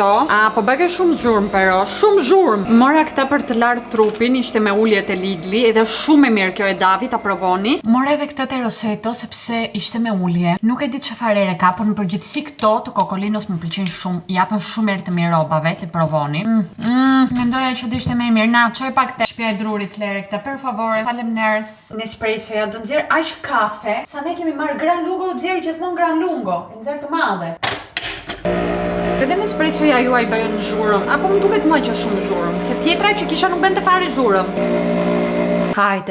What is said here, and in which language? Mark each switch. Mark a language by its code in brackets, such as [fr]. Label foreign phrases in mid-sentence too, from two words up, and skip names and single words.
[sq] Po bëke shumë zhurmë pero, shumë zhurmë. Mora këta për të larë trupin, ishte me uljet e Lidli, edhe shumë e mirë kjo e Davi, ta provoni. Mora edhe këtë te Roseto sepse ishte me ulje. Nuk e di çfarë ere ka, por në përgjithësi këto të Kokolinos më pëlqejnë shumë. Japën shumë erë të mirë robave, të provoni. Mendoja që do ishte më e mirë. Na, çoj pak te shtëpia e drurit Lere këtë, [it] per favore. [sq] Faleminderit. Nespresso ja do nxjerr aq kafe. Sa ne kemi marr Gran Lungo, nxjerr gjithmonë Gran Lungo. Nxjerr të madhe. Edhe Nespressoja juaj bëjën zhurëm, apo më duket më që shumë zhurëm, se tjetra që kisha nuk bënte fare zhurëm.